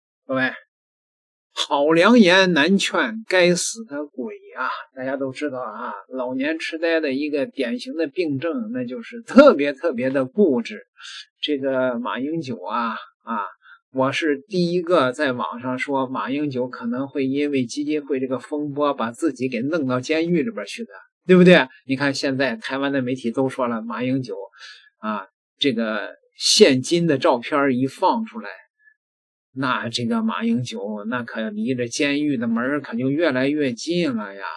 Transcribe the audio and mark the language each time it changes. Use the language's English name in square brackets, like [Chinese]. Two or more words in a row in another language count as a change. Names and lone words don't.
[Chinese] 各位，好良言难勸，该死的鬼啊！大家都知道啊，老年痴呆的一个典型的病症，那就是特別的固執。這個馬英九啊，我是第一個在網上說馬英九可能會因為基金會這個風波把自己給弄到監獄裡邊去的，對不對？你看現在台灣的媒體都說了，馬英九啊，這個現金的照片一放出來，那這個馬英九那可離着監獄的門可就越來越近了呀。